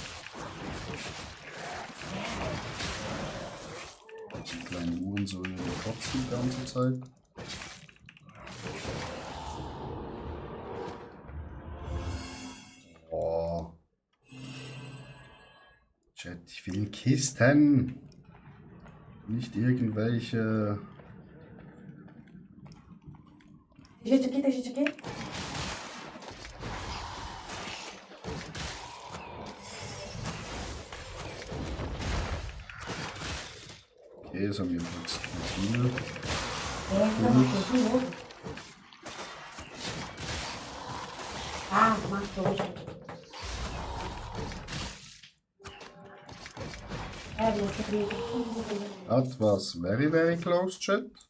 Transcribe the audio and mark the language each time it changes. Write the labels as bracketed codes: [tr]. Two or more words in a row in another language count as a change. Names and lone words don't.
[de] Die kleinen Uhren so in die Kotze die ganze Zeit. Oh. Chat, ich will Kisten. Nicht irgendwelche. [pt] Deixa aqui. [de] Okay, das haben wir jetzt viel. [pt] Ah, matou. [en] That was very, very close, chat.